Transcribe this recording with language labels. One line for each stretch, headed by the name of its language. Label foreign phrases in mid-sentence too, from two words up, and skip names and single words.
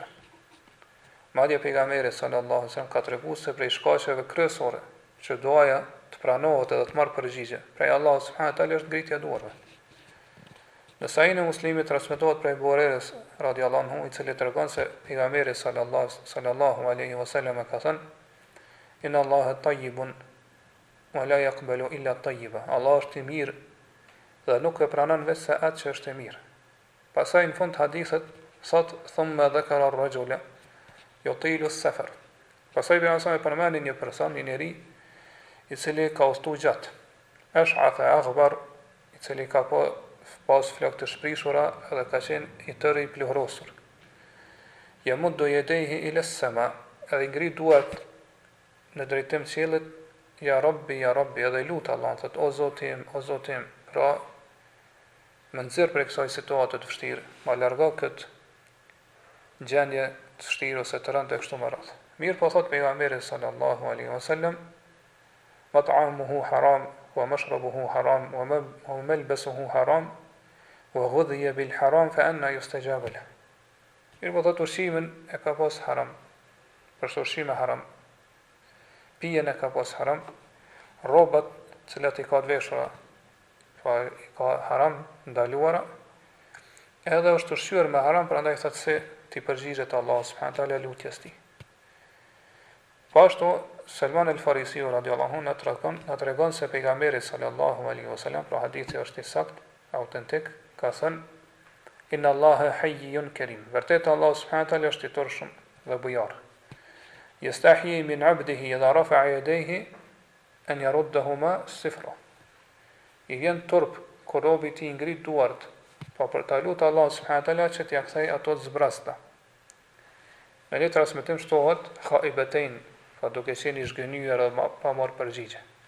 Albanian: Madje pejgamberi
Arabic: صلى الله عليه وسلم
Albanian: ka treguar se prej shkaqeve kryesore që duaja të pranohet edhe të marrë përgjigje prej Allahut
Arabic: سبحانه وتعالى
Albanian: është ngritja e duarve. Në Sahihun e Muslimit transmetohet prej Buhariut
Arabic: رضي الله عنه,
Albanian: i cili tregon se pejgamberi
Arabic: صلى الله عليه وسلم
Albanian: ka thënë:
Arabic: "إن الله طيب ولا يقبل إلا الطيب."
Albanian: Allah është i mirë dhe nuk e pranon vetëm atë që është e mirë. Pastaj në fund hadithet thot:
Arabic: "ثم ذكر الرجل يطيل السفر."
Albanian: Pastaj pejgamberi përmendi një person, një njeri i cili ka udhëtuar gjatë.
Arabic: أشعث أغبر,
Albanian: i cili ka pas flokë të shprishura edhe ka qenë i tërë i pluhrosur.
Arabic: يمد يديه إلى السماء,
Albanian: edhe i ngrit duart në drejtim të qiellit,
Arabic: يا رب,
Albanian: edhe lut Allah, thot: "O Zoti im, o Zoti im, pra më nxjerr prej kësaj situate të vështirë, ma largo këtë gjendje të vështirë ose të rëndë kështu me radhë." Mirë po thot pejgamberi
Arabic: صلى الله عليه وسلم: "مطعمه حرام ومشربه حرام وملبسه حرام وغذي بالحرام فأنى يستجاب له."
Albanian: Mirë po thot ushqimin e ka pas haram, për ushqim e haram. Pijen e ka pas haram, rrobat cilat i ka të veshura, pa i ka haram ndaluara, edhe është ushqyer me haram, prandaj thot se ti përgjigjet Allah
Arabic: سبحانه وتعالى
Albanian: lutjes tij. Po ashtu Selman el Farisiu
Arabic: رضي الله عنه
Albanian: na tregon se pejgamberi
Arabic: صلى الله عليه وسلم,
Albanian: pra hadithi është i saktë, autentik, ka thënë:
Arabic: "إن الله حيي كريم."
Albanian: Vërtet Allah
Arabic: سبحانه وتعالى
Albanian: është i turshëm dhe bujar.
Arabic: يستحيي من عبده إذا رفع يديه أن يردهما صفرا.
Albanian: I vjen turp kur robi ti ngrit duart, po për ta lutur Allah
Arabic: سبحانه وتعالى
Albanian: që t'ia kthej ato të zbrasta. Në një transmetim shtohet khaibatain, pa duke qenë i zhgënjur edhe pa marrë përgjigje.